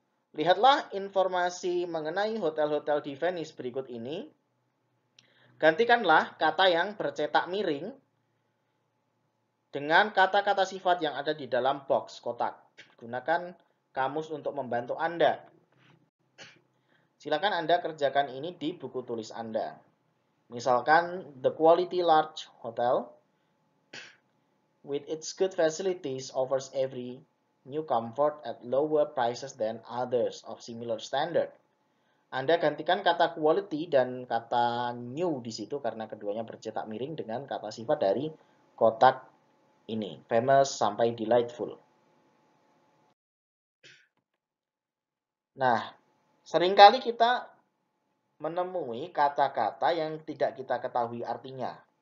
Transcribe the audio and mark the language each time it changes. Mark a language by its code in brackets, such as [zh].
[id] Lihatlah informasi mengenai hotel-hotel di Venice berikut ini. Gantikanlah kata yang bercetak miring dengan kata-kata sifat yang ada di dalam box kotak. Gunakan kamus untuk membantu Anda. Silakan Anda kerjakan ini di buku tulis Anda. Misalkan, [en] the quality large hotel with its good facilities offers every new comfort at lower prices than others of similar standard. [id] Anda gantikan kata quality dan kata new di situ karena keduanya bercetak miring dengan kata sifat dari kotak ini, famous sampai delightful. Nah, seringkali kita menemui kata-kata yang tidak kita ketahui artinya.